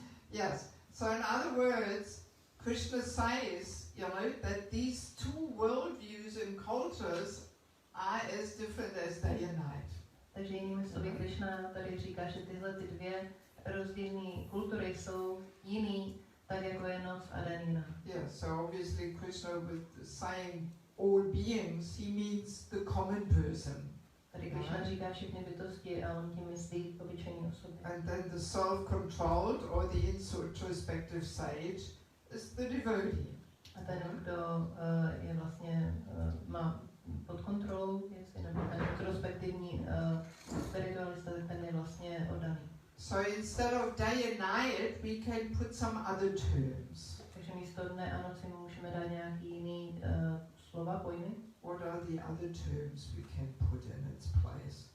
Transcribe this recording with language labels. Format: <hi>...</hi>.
<en>Yes. So in other words, Krishna says, that these 2 worldviews and cultures are as different as day and night.</en> <cs>Takže jinými slovy Krishna tady říká, že tyhle ty 2 rozdílné kultury jsou jiný, tak jako je noc a den.</cs> <en>Yeah, so obviously Krishna with saying all beings, he means the common person.</en> <cs>Tady Krishna říká všechny bytosti a on tím myslí obyčejné osoby.</cs> <en>And then the self-controlled or the introspective sage is the devotee.</en> <cs>A ten, kdo je vlastně má pod kontrolou, jestli nebo ten introspektivní spiritualista, ten je vlastně oddaný.</cs> <en>So instead of day and night, we can put some other terms.</en> <cs>Takže místo dne a noci můžeme dát nějaký jiný slova, pojmy.</cs> <en>What are the other terms we can put in its place?</en>